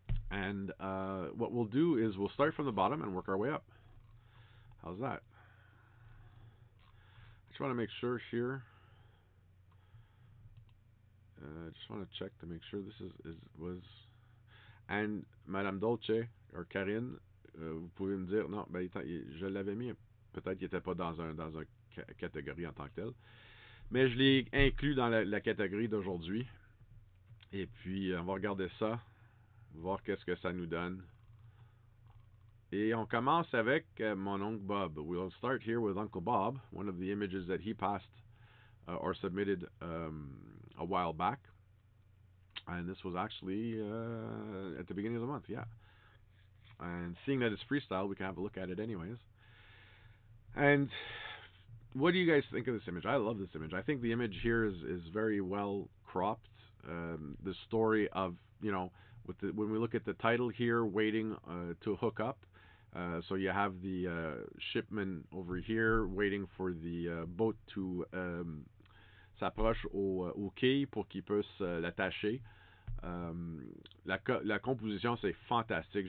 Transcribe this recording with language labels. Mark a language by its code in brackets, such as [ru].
[en] And what we'll do is we'll start from the bottom and work our way up. How's that? I just want to make sure here. I just want to check to make sure this was. [fr] And Madame Dolce, or Karine, vous pouvez me dire, non, ben, je l'avais mis, peut-être qu'il n'était pas dans un catégorie en tant que tel, mais je l'ai inclus dans la catégorie d'aujourd'hui. Et puis, on va regarder ça, voir qu'est-ce que ça nous donne. Et on commence avec mon oncle Bob. [en] We'll start here with Uncle Bob, one of the images that he passed or submitted a while back. And this was actually at the beginning of the month, yeah. And seeing that it's freestyle, we can have a look at it anyways. And what do you guys think of this image? I love this image. I think the image here is very well cropped. The story of, when we look at the title here, waiting to hook up. So you have the shipman over here waiting for the boat to [fr] s'approche au quai pour qu'il puisse l'attacher. La composition, c'est fantastique.